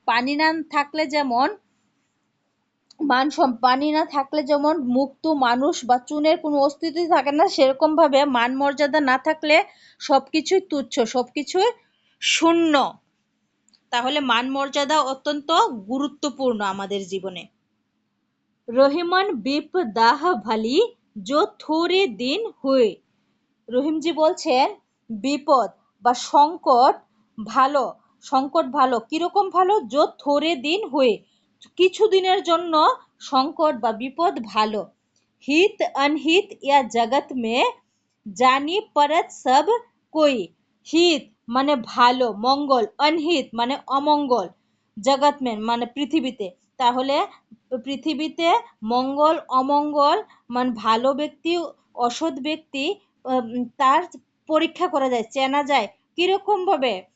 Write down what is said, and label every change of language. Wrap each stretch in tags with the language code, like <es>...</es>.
<bn>পানি না থাকলে যেমন পানি না থাকলে যেমন মুক্ত মানুষ বা চুনের কোনো অস্তিত্ব থাকে না, সেরকম ভাবে মান মর্যাদা না থাকলে সবকিছুই তুচ্ছ, সবকিছুই শূন্য। তাহলে মান মর্যাদা অত্যন্ত গুরুত্বপূর্ণ আমাদের জীবনে।</bn> <hi>রহিমন বিপদাহ ভালি जो थोड़े दिन हुए।</hi> <bn>রহিমজি বলছেন বিপদ বা সংকট ভালো, সংকট ভালো, কিরকম ভালো?</bn> <hi>जो थोड़े दिन हुए,</hi> <bn>কিছুদিনের জন্য সংকট বা বিপদ ভালো।</bn> <hi>हित अनहित या जगत में जानी परत सब कोई।</hi> <bn>हित মানে ভালো, মঙ্গল, অনহিত মানে অমঙ্গল, জগৎ মানে পৃথিবীতে। তাহলে পৃথিবীতে মঙ্গল অমঙ্গল মানে ভালো ব্যক্তি অসৎ ব্যক্তি তার পরীক্ষা করা যায়, চেনা যায়। কিরকম ভাবে?</bn>